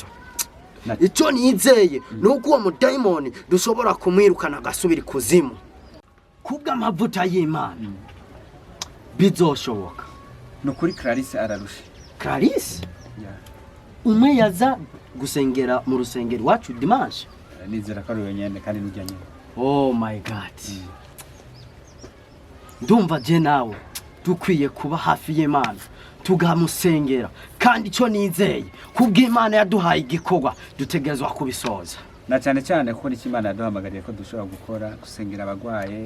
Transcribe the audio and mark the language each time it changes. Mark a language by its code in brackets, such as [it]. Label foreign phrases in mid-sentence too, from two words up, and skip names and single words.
[rn] Ico nizeye nuko uwo mudayimoni dushobora kumwirukana gasubira kuzimu kubwa amavuta y'Imana. Bizoshoboka. No kuri Clarisse ararusha. Clarisse? Umwe yaza gusengera mu rusengero wacu dimanche. Nizera ko ari wenyene kandi n'ujya nyene. [en] Oh my God. [rn] Ndumva je nawe dukwiye kuba hafi y'Imana tugamusengera kandi ico nizeye kubw'Imana yaduhaye igikorwa dutegerezwa kubisoza. Na cyane kuko n'Imana yaduhamagariye ko dushobora gukora gusengera abagwaye.